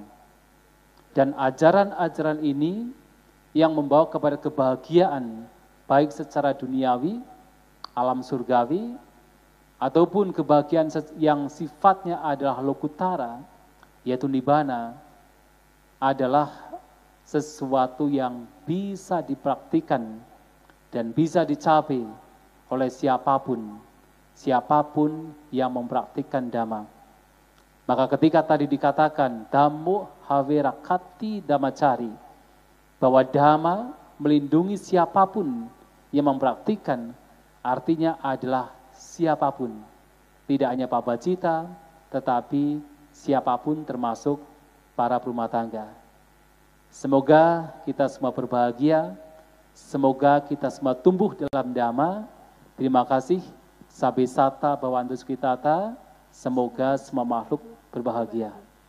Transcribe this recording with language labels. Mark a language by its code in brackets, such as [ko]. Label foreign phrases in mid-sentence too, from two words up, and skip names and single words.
[id] Dan ajaran-ajaran ini yang membawa kepada kebahagiaan, baik secara duniawi, alam surgawi, ataupun kebahagiaan yang sifatnya adalah lokutara, yaitu nibbana, adalah sesuatu yang bisa dipraktikkan dan bisa dicapai oleh siapapun yang mempraktikkan Dhamma. Maka ketika tadi dikatakan [pi] Dhammo haverakati dhammacari, [id] bahwa Dhamma melindungi siapapun yang mempraktikkan, artinya adalah siapapun. Tidak hanya Pabbajita, tetapi siapapun termasuk para berumah tangga. Semoga kita semua berbahagia, semoga kita semua tumbuh dalam Dhamma. Terima kasih. [pi] Sabbe satta bhavantu sukhitata. [id] Semoga semua makhluk berbahagia.